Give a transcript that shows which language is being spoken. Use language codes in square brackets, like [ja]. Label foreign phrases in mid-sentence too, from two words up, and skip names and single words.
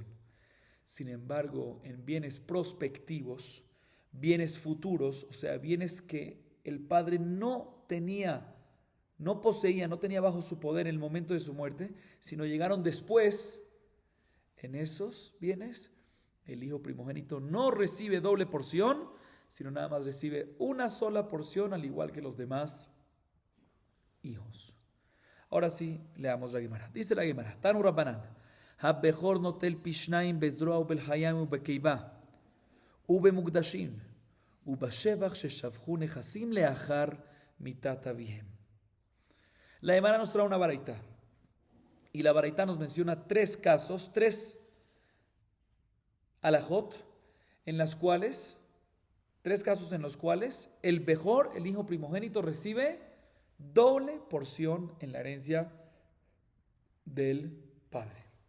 [es] Sin embargo, en bienes prospectivos, bienes futuros, o sea, bienes que el padre no poseía, no tenía bajo su poder en el momento de su muerte, sino llegaron después. En esos bienes, el hijo primogénito no recibe doble porción, sino nada más recibe una sola porción, al igual que los demás hijos. Ahora sí, leamos la Gemara. Dice la Gemara, [he] תנו רבנן, הבכור נוטל פי שנים בזרוע ובלחיים ובקיבה, ובמוקדשין, ובשבח ששבחו נכסים לאחר מיתת אביהם. [es] La Gemara nos trae una baraita, y la baraita nos menciona tres casos, tres alajot, tres casos en los cuales el bejor, el hijo primogénito, recibe doble porción en la herencia del padre.